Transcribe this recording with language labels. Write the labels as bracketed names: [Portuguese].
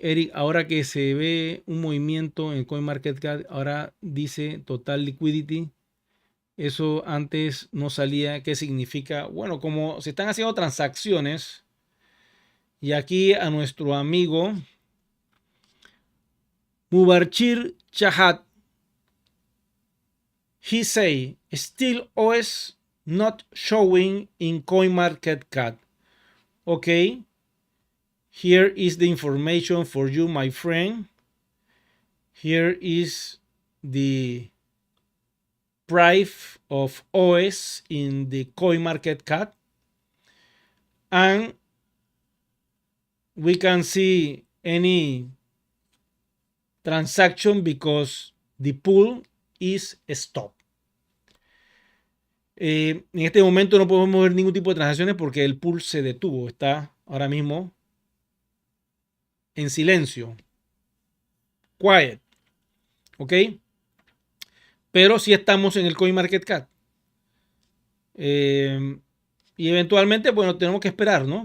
[Spanish] Eric, ahora que se ve un movimiento en CoinMarketCap, ahora dice Total Liquidity. Eso antes no salía. ¿Qué significa? Bueno, como se están haciendo transacciones, y aquí a nuestro amigo Mubarchir Chahat [English] He say, still OS not showing in CoinMarketCap. Okay. Here is the information for you, my friend. Here is the price of OS in the CoinMarketCap. And we can see any transaction because the pool is stopped. [Spanish] En este momento no podemos ver ningún tipo de transacciones porque el pool se detuvo. Está ahora mismo en silencio. Quiet. ¿Ok? Pero sí estamos en el CoinMarketCap. Y eventualmente, bueno, tenemos que esperar, ¿no?